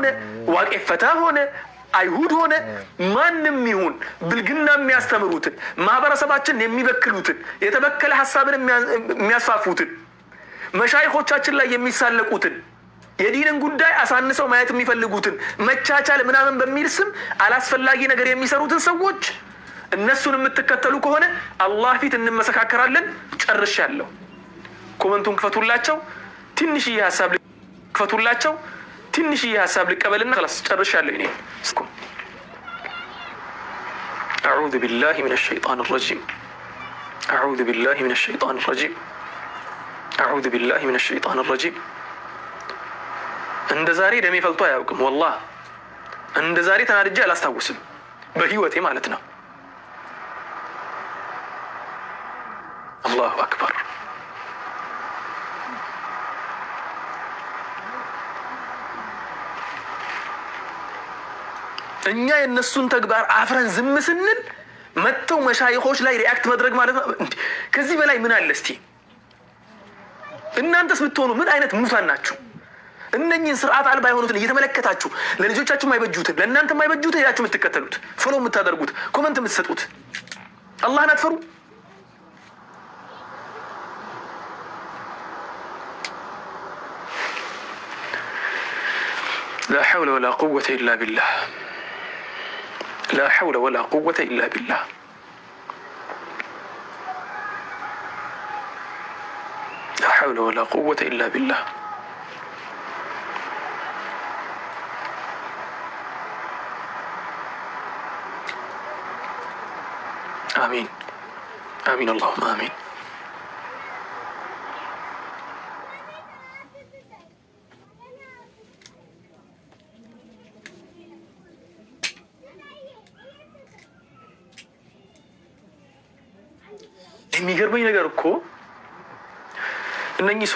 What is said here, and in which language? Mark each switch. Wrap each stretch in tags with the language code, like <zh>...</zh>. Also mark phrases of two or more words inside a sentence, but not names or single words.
<am>ዋቄ ፈታ ሆነ አይሁድ ሆነ ማንም ይሁን ብልግና የሚያስተምሩትን ማህበረሰባችን የሚበክሉትን የተበከለ ሐሳብን የሚያስፋፉትን መሻይኾቻችን ላይ የሚሳለቁትን የዲንን ጉዳይ አሳንሰው ማየት የሚፈልጉትን መቻቻል ምናምን በሚል ስም አላስፈላጊ ነገር የሚሰሩትን ሰዎች እነሱን የምትከተሉ ከሆነ አላህ ፊት እንመሰካከራለን። ጨርሻለሁ። ኮመንቱን ክፈቱላቸው። ትንሽዬ ሀሳብ ልቀበልና خلاص ጨርሻለሁ። እኔ</am> <ar>أعوذ بالله من الشيطان الرجيم</ar> <am>أعوذ بالله من الشيطان الرجيم أعوذ بالله من الشيطان الرجيم እንደ ዛሬ ደሜ ፈልቶ አያውቅም። والله እንደ ዛሬ ተናድጄ አላስታውስም በህይወቴ ማለት ነው።</am> <ar>الله أكبر።</ar> <am>እኛ የነሱን ተግባር አፍረን ዝም ስንል መተው መሻይኾች ላይ ሪአክት መድረግ ማለት ነው። ከዚህ በላይ ምን አለ እስቲ? እናንተስ ብትሆኑ ምን አይነት ሙታን ናችሁ? እነኚህን ስርዓት አልባ የሆኑትን እየተመለከታችሁ ለልጆቻችሁ የማይበጁትን ለእናንተ የማይበጁትን ሄዳችሁ የምትከተሉት ፎሎ የምታደርጉት ኮመንት የምትሰጡት አላህን አትፈሩ?</am> <ar>لا حول ولا قوة إلا بالله لا حول ولا قوة إلا بالله لا حول ولا قوة إلا بالله آمين آمين اللهم آمين</ar> <am>የሚገርመኝ ነገር እኮ እነኚህ</am>